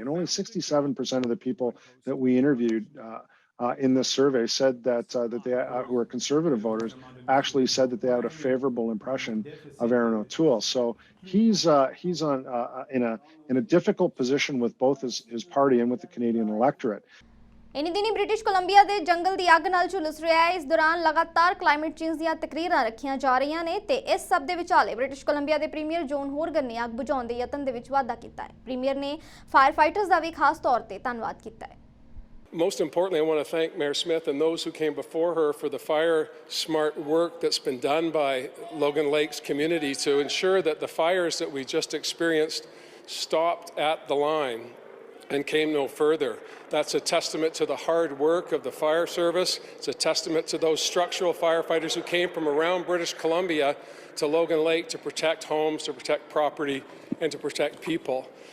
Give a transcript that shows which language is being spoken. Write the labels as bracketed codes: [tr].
[en] And only 67% of the people that we interviewed in this survey said that they who are conservative voters actually said that they had a favorable impression of Aaron O'Toole. So he's in a difficult position with both his party and with the Canadian electorate. [pa] ਇਨੀ ਦਿਨੀ British Columbia ਦੇ ਜੰਗਲ ਦੀ ਅੱਗ ਨਾਲ ਝੁਲਸ ਰਿਹਾ ਹੈ। ਇਸ ਦੌਰਾਨ ਲਗਾਤਾਰ ਕਲਾਈਮੇਟ ਚੇਂਜ ਦੀਆਂ ਤਕਰੀਰਾਂ ਰੱਖੀਆਂ ਜਾ ਰਹੀਆਂ ਨੇ ਤੇ ਇਸ ਸਭ ਦੇ ਵਿਚਾਲੇ ਬ੍ਰਿਟਿਸ਼ ਕੋਲੰਬੀਆ ਦੇ ਪ੍ਰੀਮੀਅਰ ਜੋਨ ਹੋਰਗਨ ਨੇ ਅੱਗ ਬੁਝਾਉਣ ਦੇ ਯਤਨ ਦੇ ਵਿੱਚ ਵਾਧਾ ਕੀਤਾ ਹੈ। ਪ੍ਰੀਮੀਅਰ ਨੇ ਫਾਇਰ ਫਾਈਟਰਸ ਦਾ ਵੀ ਖਾਸ ਤੌਰ ਤੇ ਧੰਨਵਾਦ ਕੀਤਾ ਹੈ। [en] Most importantly, I want to thank Mayor Smith and those who came before her for the fire-smart work that's been done by Logan Lake's community to ensure that the fires that we just experienced stopped at the line and came no further. That's a testament to the hard work of the fire service. It's a testament to those structural firefighters who came from around British Columbia to Logan Lake to protect homes, to protect property, and to protect people.